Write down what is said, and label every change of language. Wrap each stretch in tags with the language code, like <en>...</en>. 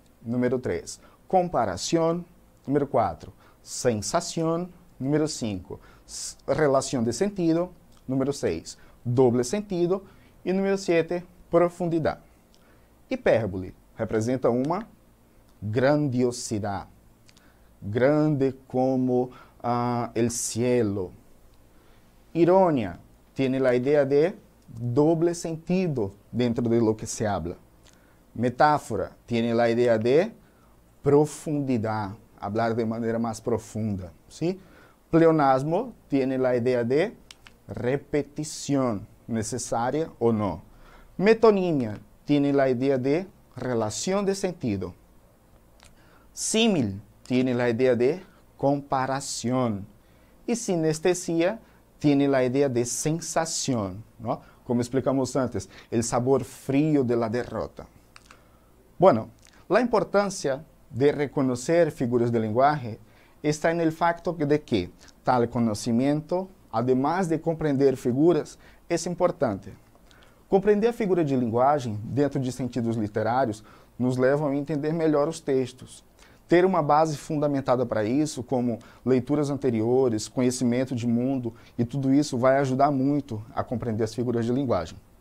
<es>Número 3, comparación. Número 4, sensación.</es> <pt>Número 5, relação de sentido. Número 6,</pt> <es>doble sentido.</es> <pt>E número 7, profundidade. Hipérbole representa uma grandiosidade.</pt> <es>Grande como el cielo. Ironia tiene la idea de doble sentido dentro de lo que se habla. Metáfora tiene la idea de profundidad, hablar de manera más profunda, ¿sí? Pleonasmo tiene la idea de repetición, necesaria o no. Metonímia tiene la idea de relación de sentido. Símil tiene la idea de comparación. Y sinestesia tiene la idea de sensación, ¿no? Como explicamos antes, el sabor frío de la derrota. Bueno, la importancia de reconocer figuras de lenguaje está en el facto de que tal conocimiento, además de</es> <pt>compreender figuras, é importante. Compreender a figura de linguagem dentro de sentidos literários nos leva a entender melhor os textos. Ter uma base fundamentada para isso, como leituras anteriores, conhecimento de mundo, e tudo isso vai ajudar muito a compreender as figuras de linguagem.</pt>